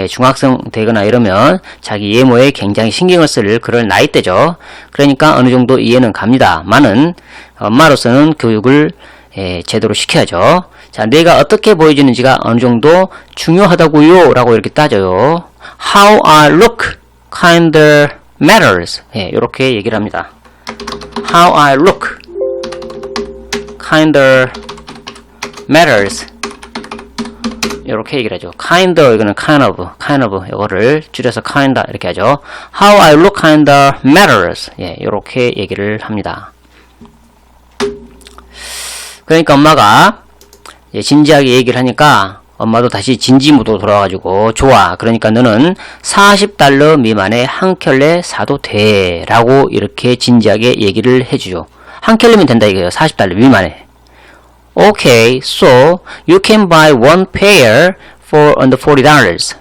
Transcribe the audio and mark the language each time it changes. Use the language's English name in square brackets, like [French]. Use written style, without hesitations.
[Korean] 중학생 되거나 이러면 자기 외모에 굉장히 신경을 쓸 그런 나이대죠. 그러니까 어느 정도 이해는 갑니다만은 엄마로서는 교육을 제대로 시켜야죠. 자, 내가 어떻게 보여지는지가 어느 정도 중요하다고요 라고 이렇게 따져요. [English] How I look kinda matters. [Korean] 이렇게 얘기를 합니다. [English] How I look kinda matters. [Korean] 이렇게 얘기를 하죠. kinda 이거는 kind of 이거를 줄여서 kinda 이렇게 하죠. [English] How I look kinda matters. [Korean] 이렇게 얘기를 합니다. 그러니까 엄마가 진지하게 얘기를 하니까 엄마도 다시 진지 모드로 돌아와가지고 좋아. 그러니까 너는 $40 미만의 한 켤레 사도 돼. 라고 이렇게 진지하게 얘기를 해주죠. 한 켤레면 된다 이거예요. $40 미만에. [English] Okay, so you can buy one pair for under $40.